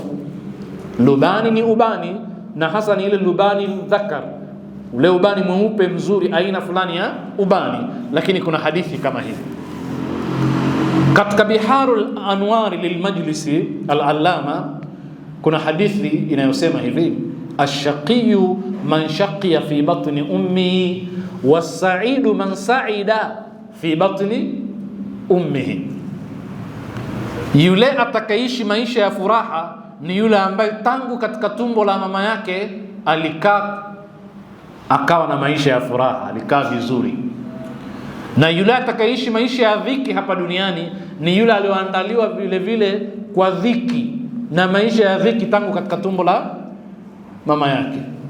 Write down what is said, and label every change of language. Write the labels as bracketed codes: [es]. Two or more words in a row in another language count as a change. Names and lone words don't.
[sw] Lubani ni ubani, na hasa ni ile lubani dhakar, ule ubani mweupe mzuri, aina fulani ya ubani. Lakini kuna hadithi kama hivi katika Biharul Anwar lilmajlisi al-Allama, kuna hadithi inayosema hivi, [ar] الشقي من شقي في بطن أمه والسعيد من سعد في بطن أمه. [sw] Yule atakaishi maisha ya furaha ni yule ambaye tangu katika tumbo la mama yake alikaa akawa na maisha ya furaha, alikaa vizuri. Na yule atakaishi maisha ya dhiki hapa duniani ni yule alioandaliwa vile vile kwa dhiki na maisha ya dhiki tangu katika tumbo la mama yake.